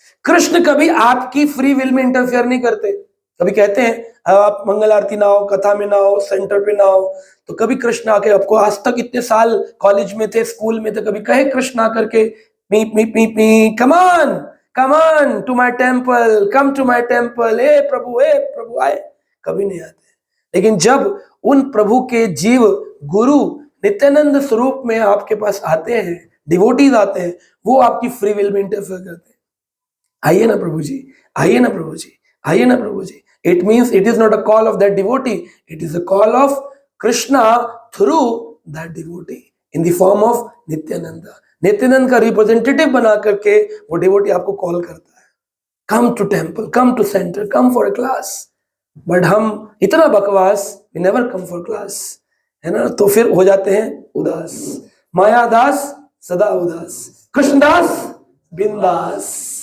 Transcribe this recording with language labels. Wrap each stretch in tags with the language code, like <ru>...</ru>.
<hi>कृष्ण कभी आपकी free will में इंटरफेयर नहीं करते। कभी कहते हैं आप मंगल आरती ना हो, कथा में ना हो, सेंटर पे ना हो, तो कभी कृष्ण आके, आपको आज तक इतने साल कॉलेज में थे, स्कूल में थे, कभी कहे कृष्ण आकर के P P P P</hi> <en>come on to my temple,</en> <hi>come to my temple, हे प्रभु आए? कभी नहीं आते। लेकिन जब उन प्रभु के जीव गुरु नित्यानंद स्वरूप में आपके पास आते हैं, डिवोटीज आते हैं, वो आपकी फ्री विल में इंटरफेयर करते हैं। आइए ना प्रभु जी, आइए ना प्रभु जी, आइए ना प्रभु जी।</hi> <en>It means it is not a call of that devotee, it is a call of Krishna through that devotee in the form of Nityananda.</en> <hi>Nityanand का रिप्रेजेंटेटिव बना करके वो डिवोटी आपको कॉल करता है,</hi> <en>Come to temple, come to centre, come for a class. But</en> <hi>हम इतना बकवास,</hi> <en>We never come for class, है ना।</en> <hi>तो फिर हो जाते हैं उदास, मायादास सदा उदास, कृष्णदास बिंदास।</hi>